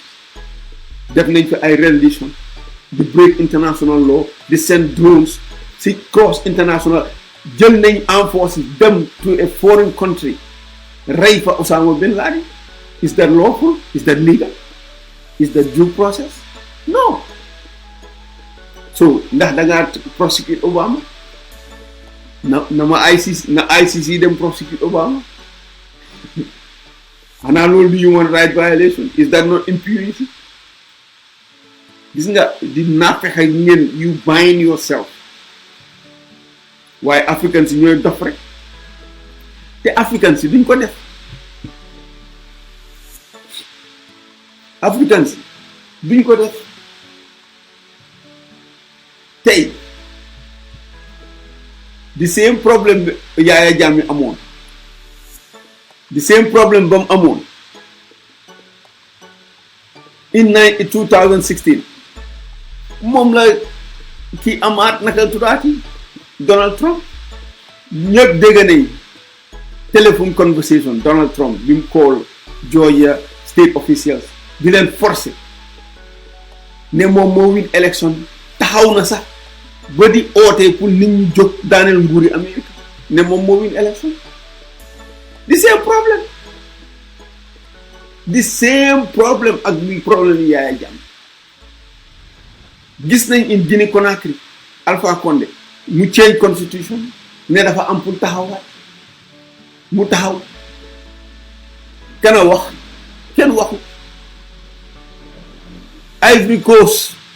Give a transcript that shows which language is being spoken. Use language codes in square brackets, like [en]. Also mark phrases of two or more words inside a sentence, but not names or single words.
[wo] Def nañ fi ay rendition di [en] break international law [wo] di [en] send drones [wo] si [en] cross international [wo] jël nañ [en] armed forces [wo] dem [en] to a foreign country [wo] rey fa Osama bin Laden. [en] Is that lawful? Is that legal? Is that due process? No. [wo] So ndax da ngaa prosecute Obama na ICC dem prosecute Obama xanaa loolu di [en] human rights violation? Is that not impunity? [wo] gis nga di naafexe ngeen [en] you bind yourself [wo] waaye africains yi ñooy dof rek te africains yi duñ ko def africains yi duñ ko def tey [en] the same problem [wo] bi Yaya Jammeh amoon [en] the same problem [wo] ba mu amoon in 2016 moom la ki amaat naka tuddaati Donald Trump ñëpp dégg nañ [en] telephone conversation [wo] Donald Trump bi mu [en] call Georgia state officials [wo] di leen forcer ne moom moo [en] win election [wo] taxaw na sax ba di oote pour nit ñi jóg daaneel nguuri Amérique ne moom moo [en] win election the same problem [wo] ak bi problème yi Yaya Jammeh gis nañ in Guinée Conakry Alpha Condé mu [en] change constitution [wo] ne dafa am pour taxawaat mu taxaw kana wax kenn waxu Ivory Coast